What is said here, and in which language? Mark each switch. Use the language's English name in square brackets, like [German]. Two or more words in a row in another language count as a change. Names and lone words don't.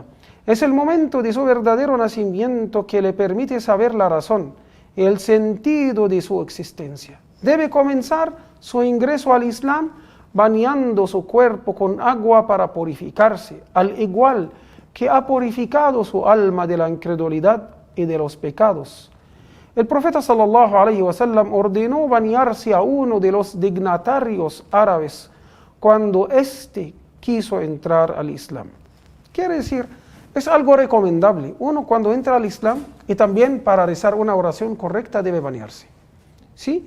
[Spanish] Es el momento de su verdadero nacimiento, que le permite saber la razón, el sentido de su existencia. Debe comenzar su ingreso al Islam bañando su cuerpo con agua para purificarse, al igual que ha purificado su alma de la incredulidad y de los pecados. El profeta [Arabic] صلى الله عليه وسلم [Spanish] ordenó bañarse a uno de los dignatarios árabes cuando éste quiso entrar al Islam. Quiere decir, es algo recomendable. Uno, cuando entra al Islam, y también para rezar una oración correcta, debe bañarse. ¿Sí?